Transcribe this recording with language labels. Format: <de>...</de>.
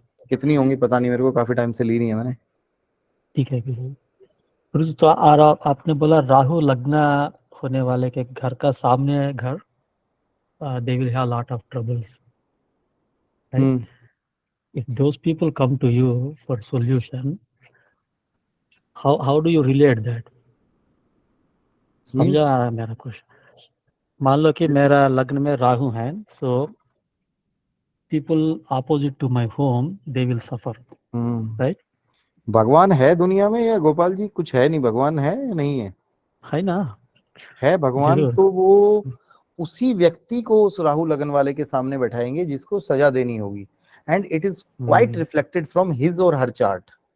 <hi>कितनी होंगी पता नहीं मेरे को, काफी टाइम से ली नहीं है मैंने। ठीक है गुरु जी। तो आपने बोला राहु लग्न होने वाले के घर का सामने है घर,</hi> <en>they will have a lot of troubles, right? If those people come to you for solution, how do you relate that?</en> <hi>समझा मेरा क्वेश्चन? मान लो कि मेरा लग्न में राहु है,</hi> <en>so people opposite to my home they will suffer, right?</en> <hi>भगवान है दुनिया में या गोपाल जी कुछ है नहीं? भगवान है या नहीं है? है ना, है भगवान। जरूर। तो वो उसी व्यक्ति को उस राहु लगन वाले के सामने बैठाएंगे जिसको सजा देनी होगी,</hi> <en>And it is quite reflected from his और her chart.</en>